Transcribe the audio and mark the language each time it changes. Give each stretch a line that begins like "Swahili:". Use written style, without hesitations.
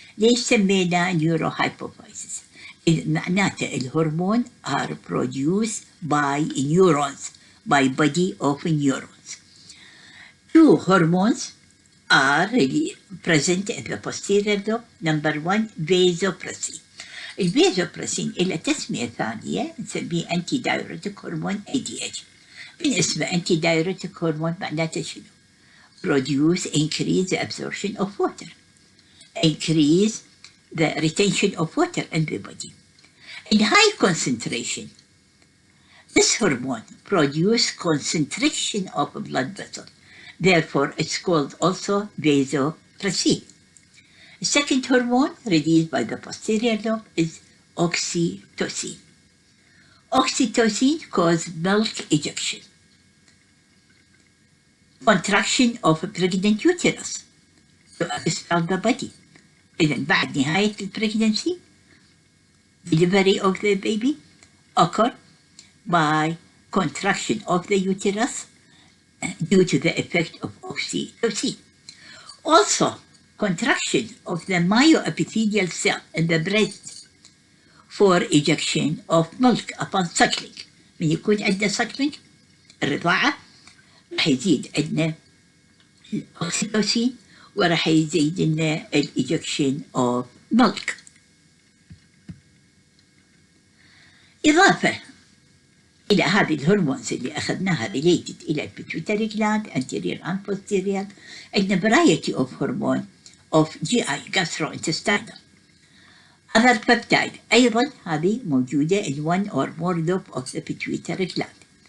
Arabic: ليش سمينا
English: neurohypophysis؟ معناته الهرمون are produced by neurons, by body of neurons. 2 hormones are really present in the posterior lobe. Number 1 vasopressin.
Arabic: الفازوبرسين إلى تسمية ثانية نسميه أنتي دايوريتيك هرمون ADH. بالنسبة أنتي دايوريتيك هرمون معناته شنو؟
English: Produce, increase the absorption of water, increase the retention of water in the body. In high concentration, this hormone produces concentration of blood vessel. Therefore, it's called also vasopressin. The second hormone released by the posterior lobe is oxytocin. Oxytocin causes milk ejection, contraction of a pregnant uterus to expel the body.
Arabic: إذن بعد نهاية
English: pregnancy, delivery of the baby occur by contraction of the uterus due to the effect of oxytocin. Also, contraction of the myoepithelial cell in the breast for ejection of milk upon suckling.
Arabic: من يكون عندنا suckling الرضاعة راح يزيد عندنا الأوكسيتوسين وراح يزيد لنا
English: ejection of milk.
Arabic: إضافة إلى هذه الهرمونز اللي أخذناها related إلى البيتويتري gland anterior and posterior, عندنا
English: variety of hormone of GI gastrointestinal. Other peptide
Arabic: أيضا هذه موجودة
English: in one or more lobe of the pituitary gland.